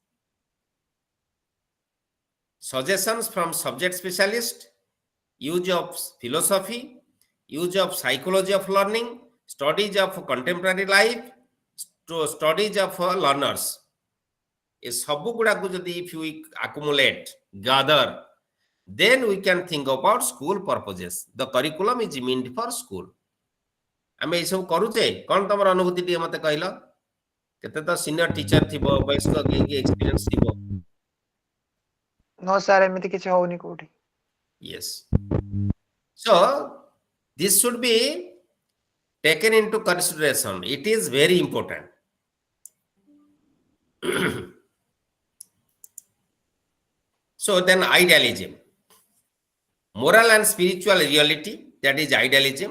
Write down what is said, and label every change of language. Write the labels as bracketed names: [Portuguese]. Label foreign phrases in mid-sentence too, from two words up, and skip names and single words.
[English] Suggestions from subject specialist, use of philosophy, use of psychology of learning, studies of contemporary life, studies of learners. [Odia] ଏଇ ସବୁ ଗୁଡ଼ା କୁ ଯଦି [English] if we accumulate gather then we can think about school purposes. The curriculum is meant for school [Odia] ଆମେ ଏ ସବୁ କରୁଛେ କୋଉ ତମର ଅନୁଭୂତି ଟି ମତେ କହିଲ କେତେ ତ [English] senior teacher [Odia] ଥିବ ବୟସ୍କ କି ଏକ୍ସପିରିଏନ୍ସ ଥିବ [English] no sir [Odia] ଏମିତି କିଛି ହଉନି କୋଉଠି [English] yes so this should be taken into consideration, it is very important. So then idealism, moral and spiritual reality, that is idealism.